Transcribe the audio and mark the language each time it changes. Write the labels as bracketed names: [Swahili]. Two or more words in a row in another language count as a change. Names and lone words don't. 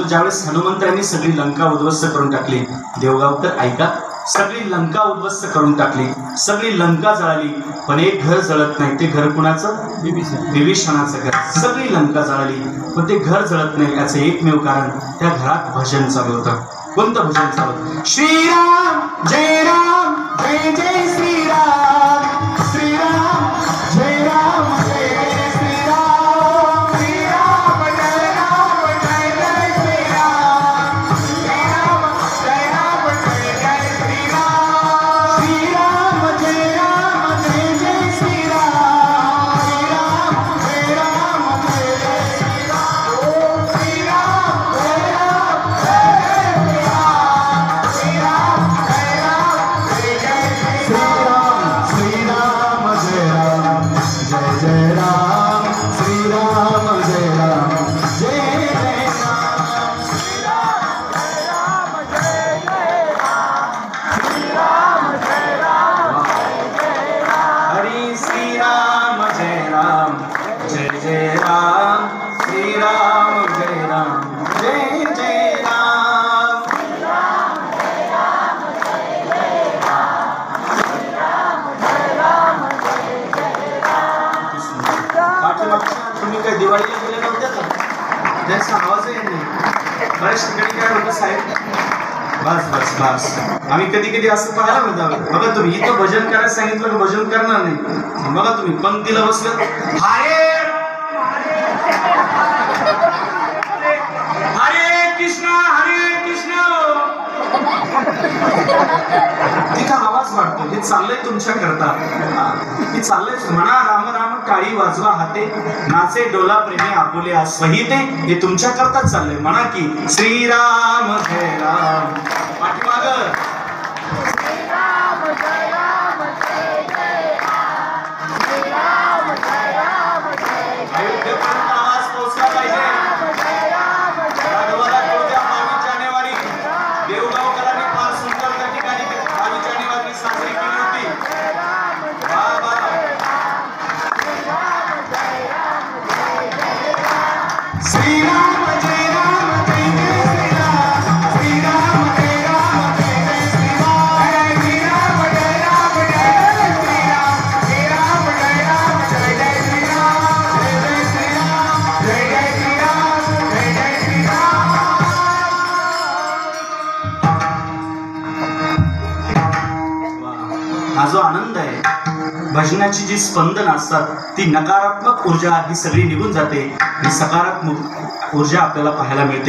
[Marathi] ज्यावेळेस हनुमंतांनी सगळी लंका उद्ध्वस्त करून टाकली, देवगावकर ऐका, सगळी लंका उद्ध्वस्त करून टाकली, सगळी लंका जळाली, पण एक घर जळत नाही. ते घर कुणाचं? विभीषणाचं घर. सगळी लंका जळाली पण ते घर जळत नाही. याचं एकमेव कारण, त्या घरात भजन चालू होतं. कोणतं भजन चालू होतं? श्रीराम जय राम, जय जय श्रीराम, श्रीराम जय राम, जय जय श्रीराम, श्रीराम जय राम, जय जय श्रीराम, श्रीराम जय राम, जय जय श्रीराम, श्रीराम जय राम, जय जय श्रीराम, श्रीराम जय राम, जय जय श्रीराम, ओम श्रीराम जय राम, जय जय श्रीराम, श्रीराम जय राम, जय जय श्रीराम, श्रीराम जय राम, जय जय राम, श्रीराम जय राम, जय जय राम, श्रीराम जय राम, जय जय राम, श्रीराम जय राम, जय जय राम, हरि श्रीराम जय राम, जय जय राम, श्रीराम जय राम, जय जय राम, तुम्ही काय दिवाळीला गेले नव्हते का? त्याचा आवाज येत नाही. बऱ्याच ठिकाणी काय होतं साहेब, बस आम्ही कधी असं पाहायला मिळतं. बघा तुम्ही इथं भजन करायला सांगितलं की भजन करणार नाही. बघा तुम्ही पंक्तीला बसलं, हरे कृष्ण तिथं आवाज वाटतो. हे चाललंय तुमच्या करता, हे चाललंय. म्हणा राम राम टाळी वाजवा हाते, नाचे डोला प्रेमी आपुले आस्वहिते. हे तुमच्या करताच चाललंय. म्हणा की श्रीराम जय राम, पाठीमाग श्रीराम जय राम, जय जय राम, श्रीराम जय राम, जय जय. अयोध्येपर्यंत आवाज पोहोचला पाहिजे. राघवाला कळत्या 22 जानेवारी देवगावकरांनी फार सुंदर त्या ठिकाणी 22 जानेवारी साजरी केली होती. श्रीराम जय राम, जय जय श्रीराम, श्रीराम जय राम, जय जय श्रीराम, श्रीराम जय राम, जय जय श्रीराम, श्रीराम जय राम, जय जय श्रीराम, जय जय श्रीराम, जय जय श्रीराम, जय जय श्रीराम. हा जो आनंद आहे, भजनाची जी स्पंदन असतात, ती नकारात्मक ऊर्जा ही सगळी निघून जाते आणि सकारात्मक ऊर्जा आपल्याला पाहायला मिळते.